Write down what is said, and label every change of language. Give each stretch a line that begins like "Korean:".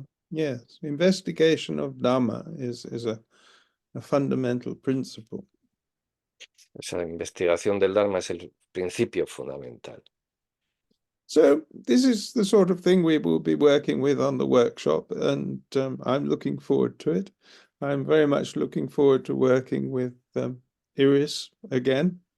English: Yes, investigation of Dhamma is a fundamental principle.
Spanish: Esa investigación del Dharma es el principio fundamental.
English: So this is the sort of thing we will be working with on the workshop, and I'm looking forward to it. I'm very much looking forward to working with Iris again.